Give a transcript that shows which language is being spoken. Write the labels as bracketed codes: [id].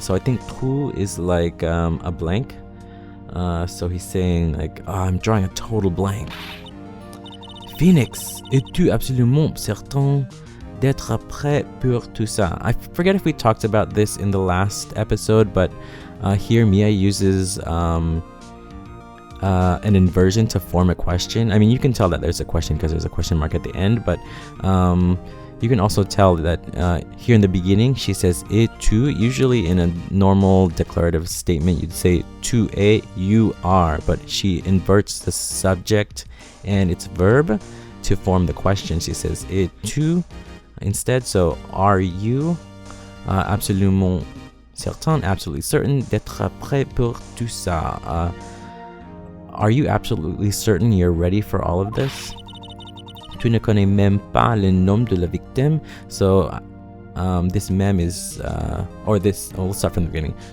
[en] So I think trou is like a blank. So he's saying like, I'm drawing a total blank. [fr] Phoenix, es-tu absolument certain d'être prêt pour tout ça? [en] I forget if we talked about this in the last episode, but here Mia uses an inversion to form a question. I mean, you can tell that there's a question because there's a question mark at the end, but you can also tell that here in the beginning she says et tu. Usually in a normal declarative statement you'd say tu es, you are, but she inverts the subject and its verb to form the question. She says et tu instead. So are you [fr] absolument certain, [en] absolutely certain [fr] d'être prêt pour tout ça? [en] Are you absolutely certain you're ready for all of this? [fr] Tu ne connais même pas le nom de la victime. [en] So this mem is, we'll start from the beginning.